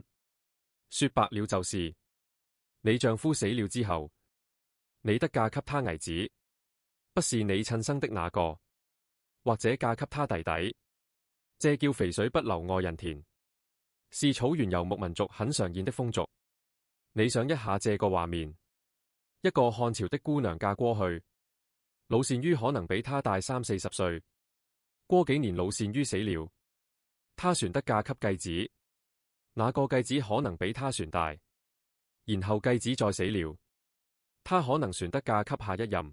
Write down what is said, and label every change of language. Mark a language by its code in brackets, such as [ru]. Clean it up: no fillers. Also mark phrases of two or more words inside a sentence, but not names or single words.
[zh] 說白了就是你丈夫死了之後，你得嫁給他兒子，不是你親生的那個，或者嫁給他弟弟。這叫肥水不流外人田，是草原游牧民族很常見的風俗。你想一下這個畫面，一個漢朝的姑娘嫁過去，老單於可能比她大30-40歲，過幾年老單於死了，她船得嫁給繼子，那個繼子可能比她船大，然後繼子再死了，她可能船得嫁給下一任。